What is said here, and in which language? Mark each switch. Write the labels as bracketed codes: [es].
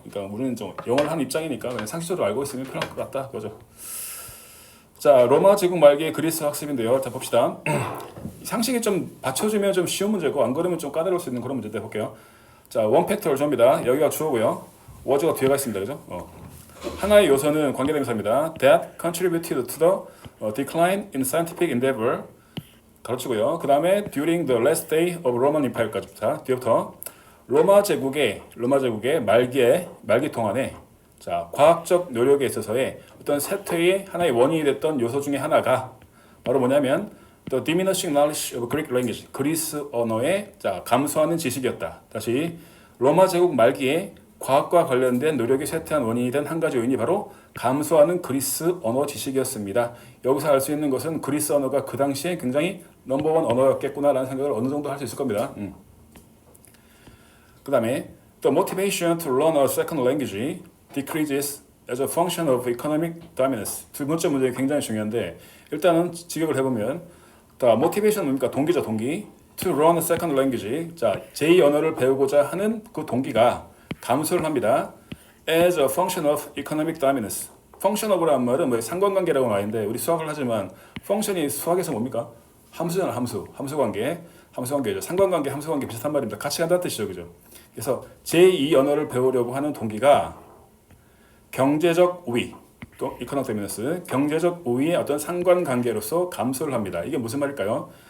[ko] 그러니까 우리는 좀 영어를 하는 입장이니까 그냥 상식적으로 알고 있으면 편할 것 같다. 그죠? 자, 로마 제국 말기의 그리스 학습인데요. 자, 봅시다. 상식이 좀 받쳐주면 좀 쉬운 문제고 안 그러면 좀 까다로울 수 있는 그런 문제인데 볼게요. 자, 원팩터 주어입니다. 여기가 주어고요. 워즈가 뒤에가 있습니다. 그죠? 하나의 요소는 관계대명사입니다. [en] That contributed to the decline in scientific endeavor. [ko] 가로치고요. 그 다음에 [en] during the last day of Roman Empire까지. [ko] 자, 뒤부터 로마 제국의 말기 동안에 자, 과학적 노력에 있어서의 어떤 쇠퇴의 하나의 원인이 됐던 요소 중에 하나가 바로 뭐냐면 [en] The diminishing knowledge of Greek language, [ko] 그리스 언어의 자, 감소하는 지식이었다. 다시 로마 제국 말기에 과학과 관련된 노력이 쇠퇴한 원인이 된 한 가지 요인이 바로 감소하는 그리스 언어 지식이었습니다. 여기서 알 수 있는 것은 그리스 언어가 그 당시에 굉장히 넘버원 언어였겠구나라는 생각을 어느 정도 할 수 있을 겁니다. 그 다음에 [en] The motivation to learn a second language decreases as a function of economic dominance. [ko] 두 번째 문제 굉장히 중요한데 일단은 직역을 해보면 자, motivation 뭡니까? 동기죠, 동기. [en] To learn a second language. [ko] 자, 제2 언어를 배우고자 하는 그 동기가 감소를 합니다. [en] As a function of economic dominance. [ko] function of라는 말은 뭐 상관관계라고 나와 있는데 우리 수학을 하지만 function이 수학에서 뭡니까? 함수잖아, 함수관계죠. 상관관계, 함수관계 비슷한 말입니다. 같이 간다는 뜻이죠, 그죠? 그래서 제2 언어를 배우려고 하는 동기가 경제적 우위, 또 [en] economic dominance, [ko] 경제적 우위의 어떤 상관관계로서 감소를 합니다. 이게 무슨 말일까요?